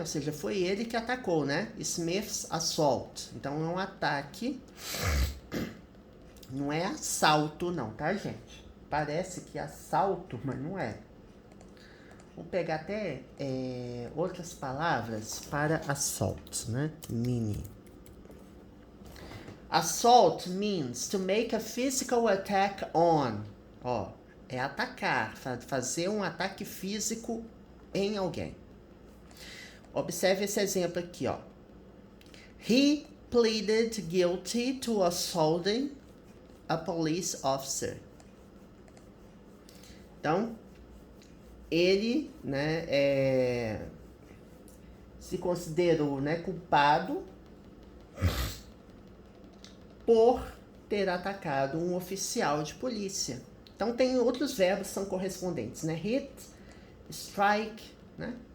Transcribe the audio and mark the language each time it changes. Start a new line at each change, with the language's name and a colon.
Portuguese: Ou seja, foi ele que atacou, né? Smith's assault. Então, é um ataque, não é assalto não, tá, gente? Parece que é assalto, mas não é. Vou pegar até outras palavras para assault, né? Mini.
English: Assault means to make a physical attack on.
Portuguese: Ó, é atacar, fazer um ataque físico em alguém. Observe esse exemplo aqui, ó.
English: He pleaded guilty to assaulting a police officer.
Portuguese: Então, ele, né, se considerou, né, culpado por ter atacado um oficial de polícia. Então, tem outros verbos que são correspondentes, né? Hit, strike, né?